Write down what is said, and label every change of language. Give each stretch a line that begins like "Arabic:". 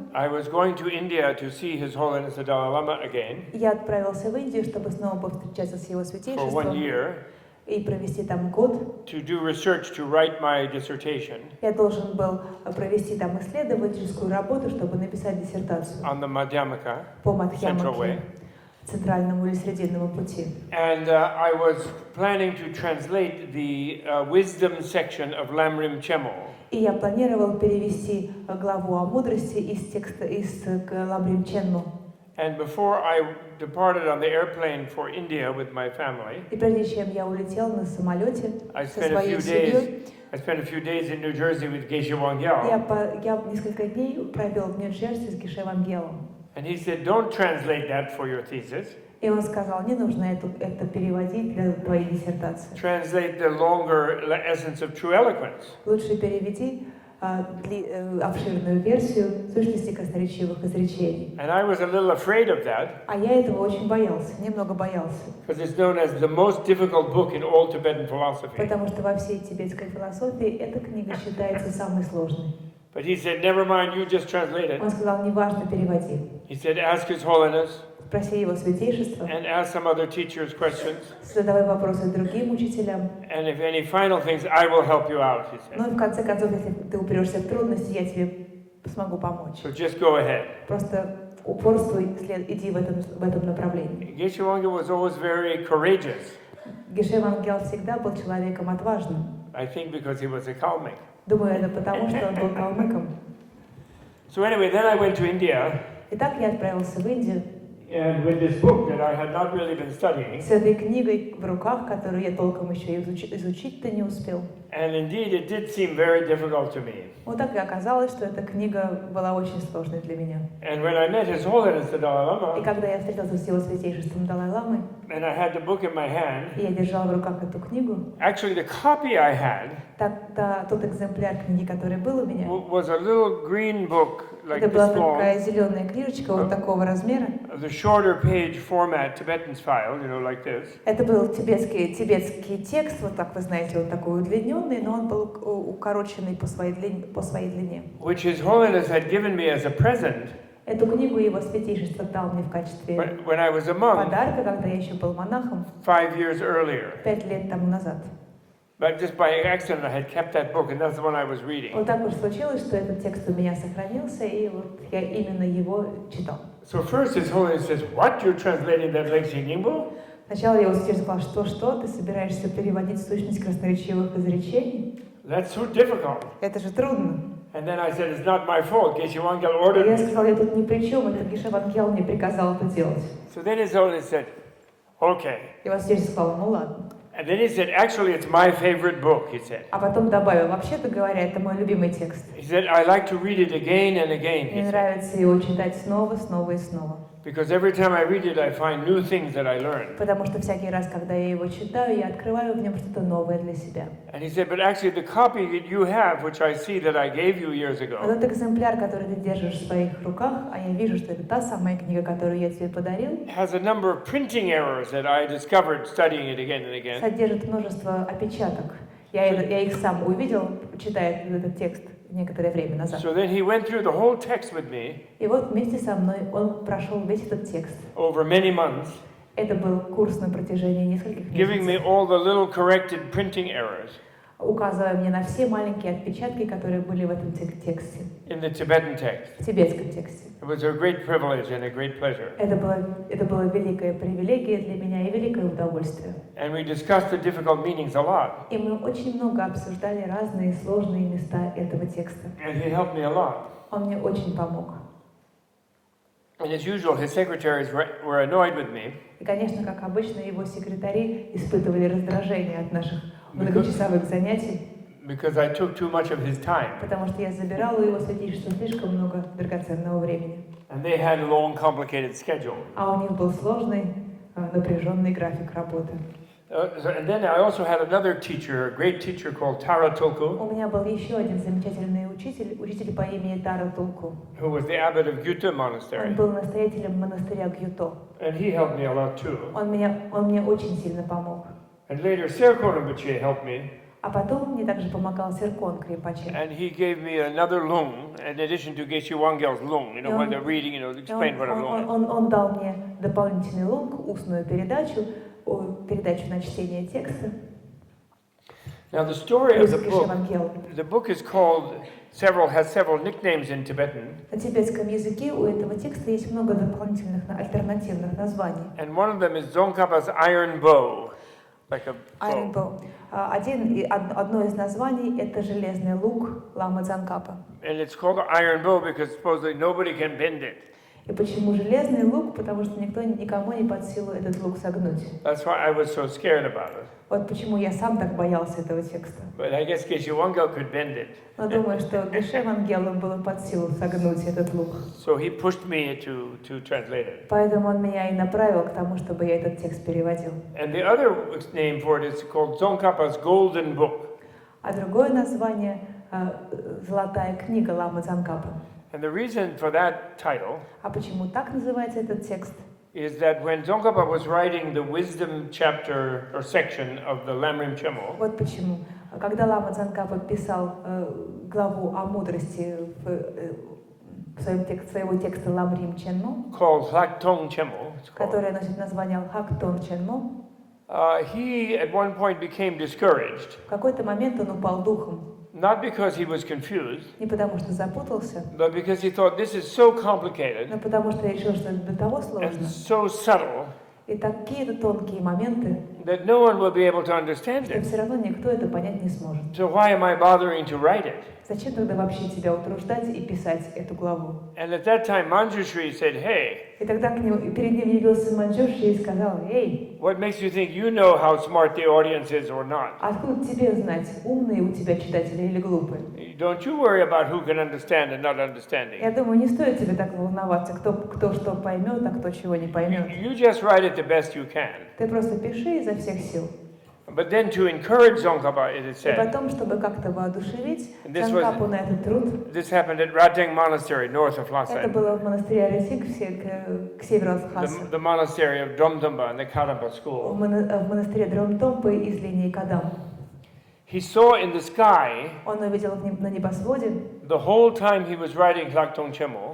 English: I was going to India to see His Holiness the Dalai Lama again
Russian: я отправился в Индию, чтобы снова повстречаться с его
English: for 1
Russian: святейшеством
English: year
Russian: и провести там год.
English: to do research to write my dissertation
Russian: Я должен был провести там исследовательскую работу, чтобы написать диссертацию
English: on the Madhyamaka,
Russian: по
English: Central Way.
Russian: Мадхьямаке, центральному или срединному пути.
English: And I was planning to translate the wisdom section of Lamrim Chemo.
Russian: И я планировал перевести главу о мудрости из текста из Ламрим Ченмо.
English: And before I departed on the airplane for India with my family,
Russian: И прежде чем я улетел на самолете
English: I
Russian: со
English: spent a
Russian: своей
English: few
Russian: семьей,
English: days in New Jersey with Geshe Wangyal.
Russian: я несколько дней провел в Нью-Джерси с Геше Вангелом.
English: And he said, don't translate that for your thesis.
Russian: И он сказал, не нужно это переводить для твоей диссертации.
English: Translate the longer essence of true eloquence.
Russian: Лучше переведи обширную версию сущности красноречивых изречений.
English: And I was a little afraid of that,
Russian: А я этого очень боялся, немного боялся.
English: because it's known as the most difficult book in all Tibetan philosophy.
Russian: Потому что во всей тибетской философии эта книга считается самой сложной.
English: But he said, never mind, you just translate it.
Russian: Он сказал, неважно, переводи.
English: He said, ask His Holiness
Russian: Спроси его святейшество,
English: and ask some other teachers questions.
Russian: задавай вопросы другим учителям.
English: And if any final things, I will help you out, he
Russian: Ну
English: said.
Russian: и в конце концов, если ты упрешься в трудности, я тебе смогу помочь.
English: So just go ahead.
Russian: Просто упорствуй, иди в этом направлении.
English: Geshe Wangyal was always very courageous.
Russian: Геше Вангел всегда был человеком отважным.
English: I think because he was a Kalmyk.
Russian: Думаю, это потому, что он был калмыком.
English: So anyway, then I went to India,
Russian: Итак, я отправился в Индию
English: and with this book that I had not really been studying,
Russian: с этой книгой в руках, которую я толком еще изучить-то не успел.
English: And indeed, it did seem very difficult to me.
Russian: Вот так и оказалось, что эта книга была очень сложной для меня.
English: And when I met His Holiness the Dalai
Russian: И
English: Lama,
Russian: когда я встретился с его святейшеством Далай-ламой,
English: and I had the book in my hand,
Russian: и я держала в руках эту книгу,
English: actually the copy I had
Russian: тот экземпляр книги, который был у меня,
English: was a little green book like
Russian: это была
English: this long,
Russian: такая зеленая книжечка вот такого размера.
English: the shorter page format Tibetan style, like this.
Russian: Это был тибетский текст, вот так вы знаете, он такой удлиненный, но он был укороченный по своей длине.
English: Which His Holiness had given me as a present
Russian: Эту книгу его святейшество дал мне в качестве
English: when I was a monk
Russian: подарка, когда я еще был монахом
English: 5 years earlier.
Russian: 5 лет тому назад.
English: But just by accident, I had kept that book, and that's the one I was reading.
Russian: Вот так уж случилось, что этот текст у меня сохранился, и вот я именно его читал.
English: So first His Holiness says, "What, you're translating that Lexing Ningbo?"
Russian: Сначала я его святейшество сказал, что ты собираешься переводить сущность красноречивых изречений?
English: That's so difficult.
Russian: Это же трудно.
English: And then I said, it's not my fault. Geshe Wangyal
Russian: И
English: ordered
Russian: я
English: me.
Russian: сказал, я тут ни при чем, это Геше Вангел мне приказал это делать.
English: So then His Holiness said, okay.
Russian: И вот святейшество сказал, ну ладно.
English: And then he said, actually, it's my favorite book, he said.
Russian: А потом добавил, вообще-то говоря, это мой любимый текст.
English: He said, I like to read it again and again, he
Russian: Мне
English: said.
Russian: нравится его читать снова, снова и снова.
English: Because every time I read it, I find new things that I learn.
Russian: Потому что всякий раз, когда я его читаю, я открываю в нем что-то новое для себя.
English: And he said, but actually the copy that you have, which I see that I gave you years
Russian: Но
English: ago,
Russian: тот экземпляр, который ты держишь в своих руках, а я вижу, что это та самая книга, которую я тебе подарил,
English: has a number of printing errors that I discovered studying it again and again.
Russian: содержит множество опечаток. Я их сам увидел, читая этот текст некоторое время назад.
English: So then he went through the whole text with me
Russian: И вот вместе со мной он прошел весь этот текст.
English: over many months,
Russian: Это был курс на протяжении нескольких
English: giving me
Russian: месяцев,
English: all the little corrected printing errors
Russian: указывая мне на все маленькие отпечатки, которые были в этом тексте,
English: in the Tibetan text.
Russian: в тибетском тексте.
English: It was a great privilege and a great pleasure.
Russian: Это была великая привилегия для меня и великое удовольствие.
English: And we discussed the difficult meanings a lot.
Russian: И мы очень много обсуждали разные сложные места этого текста.
English: And he helped me a lot.
Russian: Он мне очень помог.
English: And as usual, his secretaries were annoyed with me
Russian: И, конечно, как обычно, его секретари испытывали раздражение от наших многочасовых занятий,
English: because I took too much of his time.
Russian: потому что я забирала у его святейшества слишком много драгоценного времени.
English: And they had a long, complicated schedule.
Russian: А у них был сложный, напряженный график работы.
English: And then I also had another teacher, a great teacher called Tara Tulku,
Russian: У меня был еще один замечательный учитель по имени Тара Тулку.
English: who was the abbot of Gyuta
Russian: Он
English: Monastery.
Russian: был настоятелем монастыря Гюто.
English: And he helped me a lot too.
Russian: Он мне очень сильно помог.
English: And later, Serkon Rinpoche helped me.
Russian: А потом мне также помогал Серкон Крипаче.
English: And he gave me another lung, in addition to Geshe Wangyal's lung, when they're reading, explain what a lung is.
Russian: Он дал мне дополнительный лонг, устную передачу на чтение текста.
English: Now the story of
Russian: Плюс
English: the book is called, has several nicknames in Tibetan.
Russian: На тибетском языке у этого текста есть много дополнительных альтернативных названий.
English: And one of them is Tsongkhapa's iron bow, like a Iron bow. Bow.
Russian: Одно из названий это железный лук ламы Цонкапы.
English: And it's called the iron bow because supposedly nobody can bend it.
Russian: И почему железный лук? Потому что никому не под силу этот лук согнуть.
English: That's why I was so scared about it.
Russian: Вот почему я сам так боялся этого текста.
English: But I guess Geshe Wangyal could bend it.
Russian: Но думаю, что Геше Вангелу было под силу согнуть этот лук.
English: So he pushed me to translate it.
Russian: Поэтому он меня и направил к тому, чтобы я этот текст переводил.
English: And the other name for it is called Tsongkhapa's golden book.
Russian: А другое название «Золотая книга» ламы Цонкапы.
English: And the reason for that title
Russian: А почему так называется этот текст?
English: is that when Tsongkapa was writing the wisdom chapter or section of the Lamrim Chemo,
Russian: Вот почему. Когда лама Цонкапы писал главу о мудрости в своего текста Ламрим Ченмо,
English: called Hlaktong Chemo,
Russian: которая носит название Хактон Ченмо,
English: he at one point became discouraged,
Russian: в какой-то момент он упал духом.
English: not because he was confused,
Russian: Не потому что запутался,
English: but because he thought this is so complicated
Russian: но потому что решил, что это до того
English: and
Russian: сложно.
English: so subtle
Russian: И такие-то тонкие моменты,
English: that no one will be able to understand
Russian: что
English: it.
Russian: все равно никто это понять не сможет.
English: So why am I bothering to write it?
Russian: Зачем тогда вообще тебя утруждать и писать эту главу?
English: And at that time, Manjushri said, hey,
Russian: И тогда перед ним явился Манджушри и сказал: «Эй,
English: what makes you think you know how smart the audience is or not?
Russian: откуда тебе знать, умные у тебя читатели или глупые?
English: Don't you worry about who can understand and not understanding.
Russian: Я думаю, не стоит тебе так волноваться, кто что поймет, а кто чего не поймет.
English: You just write it the best you can.
Russian: Ты просто пиши изо всех сил».
English: But then to encourage Tsongkhapa, it is
Russian: И
English: said,
Russian: потом, чтобы как-то воодушевить Цонкапу на этот труд,
English: this happened at Rajang Monastery, north of
Russian: это
English: Lhasa,
Russian: было в монастыре Арисик, к северу от Лхасы,
English: the monastery of Dromtumba and the Karamba
Russian: в
English: school.
Russian: монастыре Дромтомпы из линии Кадам.
English: He saw in the sky,
Russian: Он увидел на небосводе,
English: the whole time he was writing Laktong Chemo,